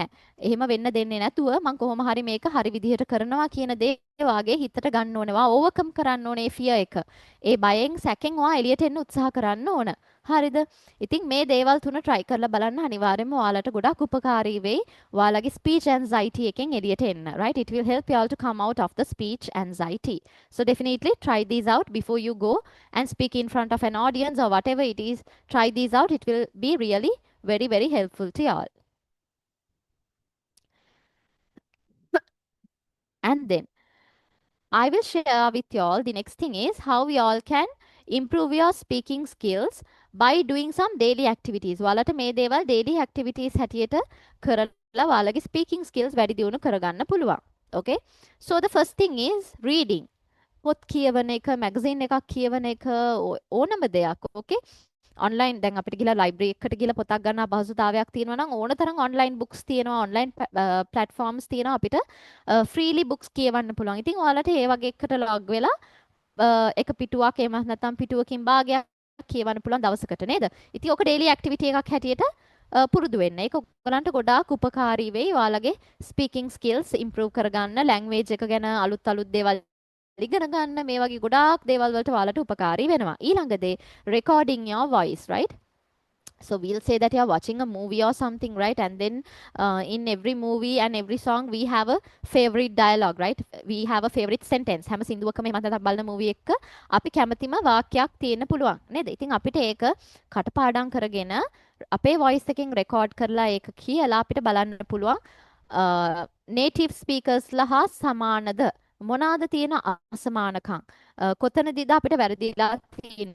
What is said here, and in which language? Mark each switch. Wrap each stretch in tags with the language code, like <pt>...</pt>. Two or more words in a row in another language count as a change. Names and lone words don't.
<si>එහෙම වෙන්න දෙන්නේ නැතුව මම කොහොම හරි මේක හරි විදිහට කරනවා කියන දේ වාගේ හිතට ගන්න ඕනේ. ඔයා ඕවර්කම් කරන්න ඕනේ fear එක. ඒ බයෙන් සැකෙන් ඔයා එළියට එන්න උත්සාහ කරන්න ඕන. හරිද? ඉතින් මේ දේවල් තුන try කරලා බලන්න අනිවාර්යයෙන්ම ඔයාලට ගොඩක් උපකාරී වෙයි. ඔයාලගේ</si> <en>speech anxiety</en> <si>එකෙන් එළියට එන්න. right?</si> <en>It will help you all to come out of the speech anxiety. So definitely try these out before you go and speak in front of an audience or whatever it is. Try these out. It will be really very helpful to you all. And then I will share with you all the next thing is how we all can improve your speaking skills by doing some daily activities.</en> <si>ඔයාලට මේ දේවල්</si> <en>daily activities</en> <si>හැටියට කරලා ඔයාලගේ</si> <en>speaking skills</en> <si>වැඩි දියුණු කරගන්න පුළුවන්. Okay?</si> <en>So the first thing is reading.</en> <si>පොත් කියවන එක, magazine එකක් කියවන එක ඕනම දෙයක්. Okay? ඔන්ලයින් දැන් අපිට ගිහලා ලයිබ්‍රරි එකකට ගිහලා පොතක් ගන්න අපහසුතාවයක් තියෙනවා නම් ඕන තරම්</si> <en>online books</en> <si>තියෙනවා</si> <en>online platforms</en> <si>තියෙනවා අපිට</si> <en>freely books</en> <si>කියවන්න පුළුවන්. ඉතින් ඔයාලට ඒ වගේ එකකට ලොග් වෙලා එක පිටුවක් එහෙම නැත්නම් පිටුවකින් භාගයක් කියවන්න පුළුවන් දවසකට නේද? ඉතින් ඔක</si> <en>daily activity</en> <si>එකක් හැටියට පුරුදු වෙන්න. ඒක ඔයගලන්ට ගොඩාක් උපකාරී වෙයි. ඔයාලගේ</si> <en>speaking skills improve</en> <si>කරගන්න, ලැන්ග්වේජ් එක ගැන අලුත් දේවල් ඉගෙන ගන්න මේ වගේ ගොඩාක් දේවල් වලට ඔයාලට උපකාරී වෙනවා. ඊළඟ දේ</si> <en>recording your voice, right? So we'll say that you are watching a movie or something, right? And then in every movie and every song we have a favorite dialogue, right? We have a favorite sentence.</en> <si>හැම සින්දුවකම එහෙම නැත්නම් බලන movie එකක අපි කැමතිම වාක්‍යයක් තියෙන්න පුළුවන් නේද? ඉතින් අපිට ඒක කටපාඩම් කරගෙන අපේ voice එකෙන් record කරලා ඒක කියලා අපිට බලන්න පුළුවන්</si> <en>native speakers</en> <si>ලා සමානද මොනවාද තියෙන අසමානකම් කොතනදීද අපිට වැරදිලා තියෙන්නේ</si>